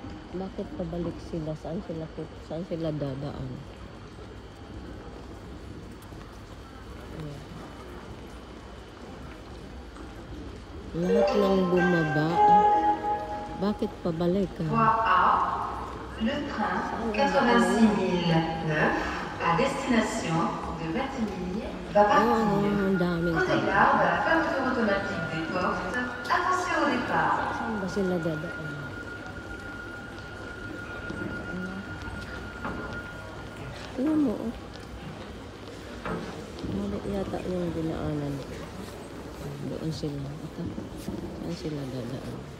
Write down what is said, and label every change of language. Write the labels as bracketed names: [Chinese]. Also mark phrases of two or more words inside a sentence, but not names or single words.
[Filipino] Bakit pabalik sila? Saan sila dadaan? Lahat ng bumaba. Bakit pabalik? [French] Voie A, le train 86 009 à destination de Matigny va partir. Prenez garde à la fermeture automatique des portes. Attention au départ. [Filipino] Saan ba sila dadaan? Tingnan mo, oh. Mali yata yung dinaanan. Doon sila. Ito. Saan sila dadaan?